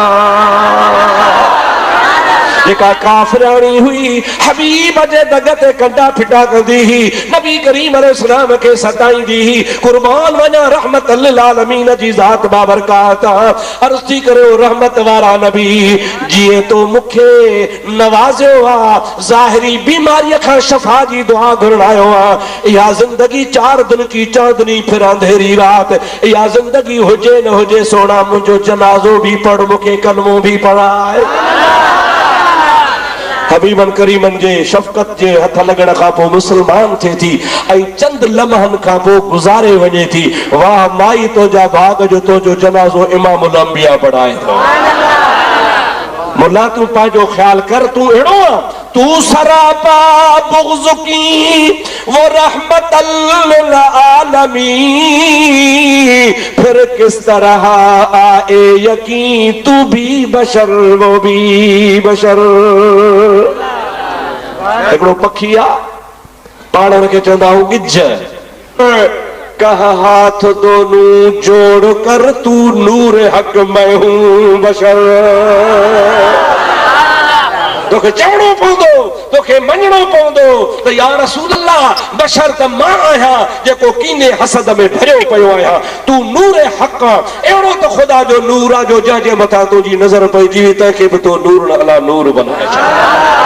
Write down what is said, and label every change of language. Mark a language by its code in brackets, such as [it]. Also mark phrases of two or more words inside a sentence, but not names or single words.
[sd] जेका काफरानी हुई हबीब जे दग ते कंडा फिटा कंदी ही, नबी करीम अलैहिस्सलाम के सताईंदी ही, कुर्बान वञा [ar] رحمة للعالمين [sd] जी ज़ात बाबरकात। अर्ज़ थी करियो रहमत वारा नबी, जीअं तो मूंखे नवाज़ियो आ, ज़ाहिरी बीमारीअ खां शफ़ा जी दुआ घुरण आयो आ, इहा ज़िंदगी [ur] 4 دن کی چاندنی پھر اندھیری رات, [sd] इहा ज़िंदगी हुजे न हुजे सोना मुंहिंजो जनाज़ो भी पढ़, मूंखे कलमो भी पढ़ाए। हबीबन करीमन जे शफ़क़त जे हथ लगण खां पोइ मुसलमान थे थी ऐं चंद लम्हनि खां पोइ गुज़ारे वञे थी। वाह माई तो जा भाग जो तो जो जनाज़ो इमामुल अंबिया पढ़ाए थो। मुला तू पंहिंजो ख्याल कर, तू अहिड़ो आ, तू सरापा बुग़्ज़ की वो [ar] رحمة للعالمين, [ur] پھر کس طرح آئے یقین تو بھی بشر وہ بھی بشر वो भी बशर। [sd] हिकिड़ो पखी आ, पाण खे चवंदा आहियूं गिज, [ur] کہا ہاتھ دونوں جوڑ کر تو نور حق میں ہوں بشر. [sd] तोखे चवणो पवंदो, तोखे मञणो पवंदो त [ar] يا رسول الله [sd] बशर त मां आहियां जेको कीने हसद में भरियो पियो आहियां, तू नूर हक़ आ, अहिड़ो त ख़ुदा जो नूर आ जो जंहिंजे मथां तुंहिंजी नज़र पइजी वई तंहिंखे बि तो [ar] نور على نور [sd] बनाए छॾ।